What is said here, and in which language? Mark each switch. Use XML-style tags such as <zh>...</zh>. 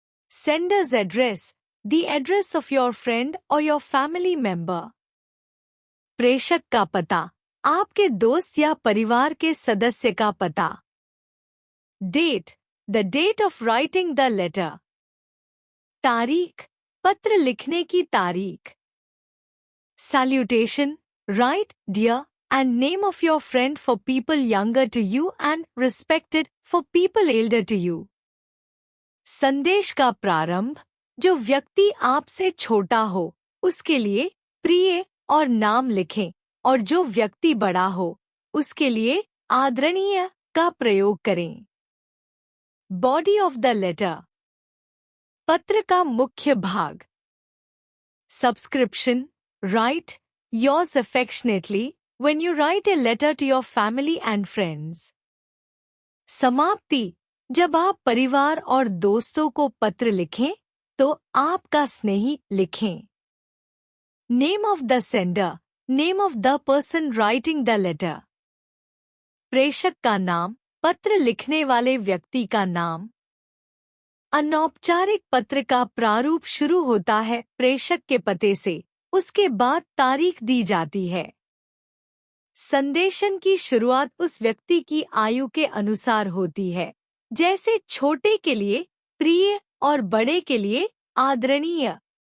<en>Sender's address, the address of your friend और your family member.</en> <hi>प्रेषक का पता, आपके दोस्त या परिवार के सदस्य का पता।</hi> <en>Date, the date of writing the letter.</en> <hi>तारीख, पत्र लिखने की तारीख।</hi> <en>Salutation, write dear and name of your friend for people younger to you and respected for people elder to you.</en> <hi>संदेश का प्रारंभ, जो व्यक्ति आपसे छोटा हो उसके लिए प्रिय और नाम लिखें और जो व्यक्ति बड़ा हो उसके लिए आदरणीय का प्रयोग करें।</hi> <en>body of the letter,</en> <hi>पत्र का मुख्य भाग।</hi> <en>Subscription, write yours affectionately when you write a letter to your family and friends.</en> <hi>समाप्ति, जब आप परिवार और दोस्तों को पत्र लिखें तो आपका स्नेही लिखें।</hi> <en>Name of the sender, name of the person writing the letter.</en> <hi>प्रेषक का नाम, पत्र लिखने वाले व्यक्ति का नाम। अनौपचारिक पत्र का प्रारूप शुरू होता है प्रेषक के पते से, उसके बाद तारीख दी जाती है। संदेशन की शुरुआत उस व्यक्ति की आयु के अनुसार होती है, जैसे छोटे के लिए प्रिय और बड़े के लिए आदरणीय।</hi>